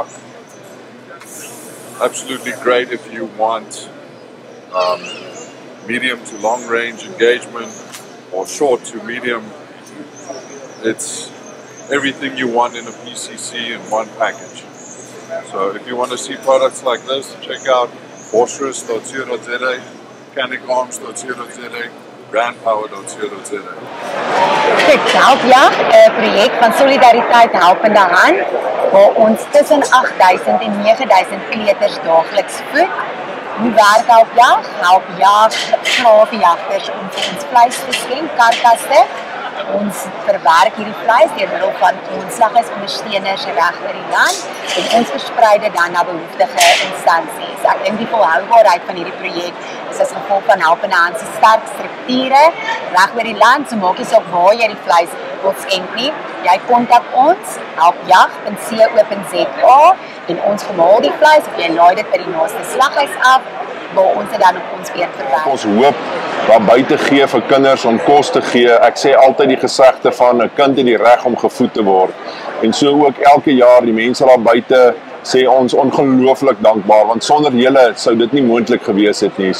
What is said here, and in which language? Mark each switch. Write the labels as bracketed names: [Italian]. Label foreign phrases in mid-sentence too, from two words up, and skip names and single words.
[English] Absolutely great if you want medium to long range engagement or short to medium. It's everything you want in a PCC in one package. So if you want to see products like this, check out boschers.co.za, canicarms.co.za, grandpower.co.za. [Afrikaans] Helpjag, 'n projek van solidariteit helpende hand waar ons tussen 8000 en 9000 kleuters daagliks voed. Hoe werk Helpjag? Helpjag vra vir jagters om vir ons vleis te skenk, karkasse. Ons verwerk hierdie vleis deur middel van ons slaghuisondersteuners reg oor die land en ons versprei dit dan na behoeftige instansies. Ek dink die volhoubaarheid van hierdie projek is as gevolg van helpende hand se sterk strukture reg oor die land. So maak nie saak waar jy die vleis wil skenk nie. Jy kontak ons helpjag.co.za en ons vermaal die vleis of jy laai dit by die naaste slaghuis af waar ons dit dan op ons weer verwerk. Ons hoop daar buite gee vir kinders om kos te gee. Ek sê altyd die gesegde van 'n kind het die reg om gevoed te word. En so ook elke jaar die mense daar buite sê ons ongelooflik dankbaar want sonder julle sou dit nie moontlik gewees het nie.